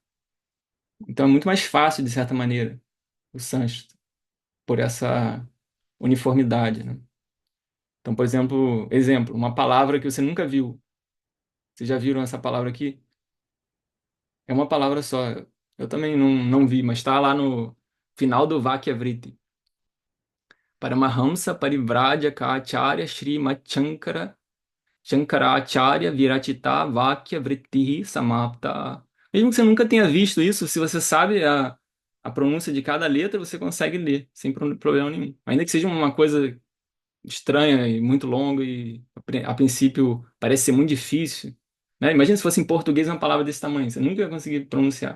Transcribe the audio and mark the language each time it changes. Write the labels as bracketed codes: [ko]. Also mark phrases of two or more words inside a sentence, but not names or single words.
[pt] Então é muito mais fácil, de certa maneira, o sânscrito, por essa uniformidade, né? Então, por exemplo, uma palavra que você nunca viu. Vocês já viram essa palavra aqui? É uma palavra só. Eu também não vi, mas está lá no final do Vakyavritti. [sa] परमहंस परिव्राजक आचार्य श्री शङ्कर शङ्कराचार्य विरचित वाक्य वृत्तिः समाप्ता. [pt] Mesmo que você nunca tenha visto isso, se você sabe a pronúncia de cada letra, você consegue ler, sem problema nenhum. Ainda que seja uma coisa estranha e muito longa e a princípio parece ser muito difícil, né? Imagina se fosse em português uma palavra desse tamanho, você nunca ia conseguir pronunciar.